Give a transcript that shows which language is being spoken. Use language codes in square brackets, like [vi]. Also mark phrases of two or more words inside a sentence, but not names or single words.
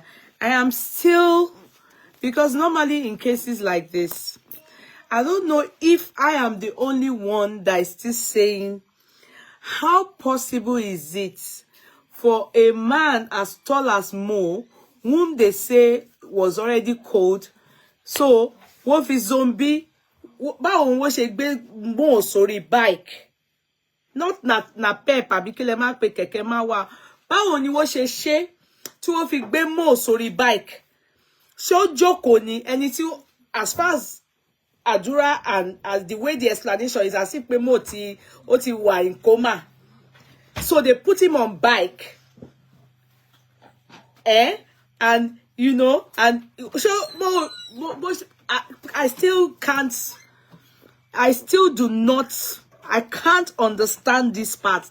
[en] I am still, because normally in cases like this, I don't know if I am the only one that is still saying, how possible is it for a man as tall as Mo, whom they say was already cold, so what fi zombie, [yo] báwo wọ́n ṣe gbé Mo sórí [en] bike, not na pep [yo] àbí kí lẹ máa pe kẹ̀kẹ́ máa wà, báwo ni wọ́n ṣe tí wọ́n fi gbé Mo sórí [en] bike? [yo] Ṣé ó jókòó ni? Ẹni tí, [en] as far as Adura and as the way the explanation is, as if [yo] pé Mo ti wà [en] in coma, so they put him on bike, and you know, and so I still can't, I still do not, I can't understand this part.